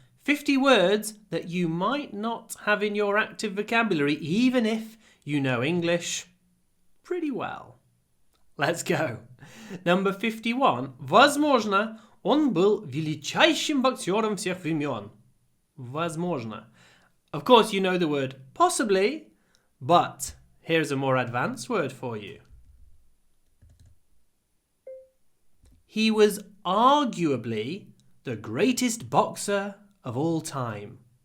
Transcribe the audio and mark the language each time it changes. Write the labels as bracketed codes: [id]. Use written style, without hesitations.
[en] 50 words that you might not have in your active vocabulary even if you know English pretty well. Let's go. Number 51. [ru] Возможно, он был величайшим боксером всех времен. Возможно. [en] Of course, you know the word possibly, but here's a more advanced word for you. He was arguably the greatest boxer of all time.